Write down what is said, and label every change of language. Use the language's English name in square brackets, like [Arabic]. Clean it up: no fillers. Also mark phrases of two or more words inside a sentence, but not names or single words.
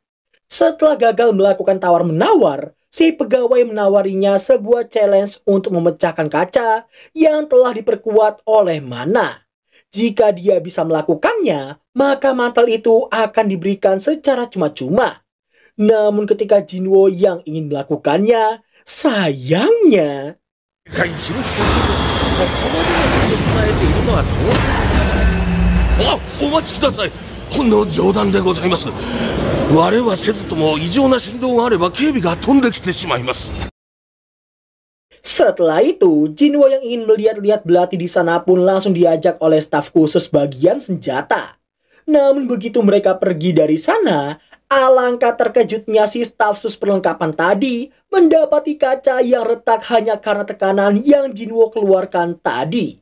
[Indonesian] Setelah gagal melakukan tawar-menawar, si pegawai menawarinya sebuah challenge untuk memecahkan kaca yang telah diperkuat oleh mana. Jika dia bisa melakukannya, maka mantel itu akan diberikan secara cuma-cuma. Namun ketika Jinwo yang ingin melakukannya, sayangnya... [Japanese] お待ちください。ほんの冗談でございます。割れはせずとも異常な振動があれば警備が飛んできてしまいます。 [Indonesian] Setelah itu, Jinwo yang ingin melihat-lihat belati di sana pun langsung diajak oleh staf khusus bagian senjata. Namun begitu mereka pergi dari sana, alangkah terkejutnya si staf sus perlengkapan tadi mendapati kaca yang retak hanya karena tekanan yang Jinwo keluarkan tadi.